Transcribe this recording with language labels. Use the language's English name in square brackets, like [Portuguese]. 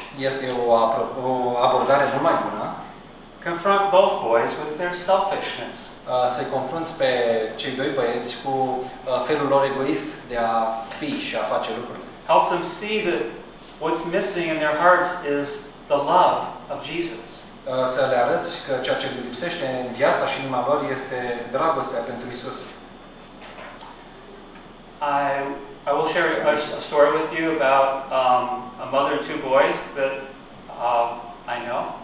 [Romanian] Este o abordare mult mai bună. [English] Confront both boys with their selfishness. [Romanian] Să-i confrunți pe cei doi băieți cu felul lor egoist de a fi și a face lucrurile. [English] Help them see that what's missing in their hearts is the love of Jesus. [Romanian] Să le arăți că ceea ce lipsește în viața și inima lor este dragostea pentru Isus. [English] I will share a story with you about a mother and two boys that I know.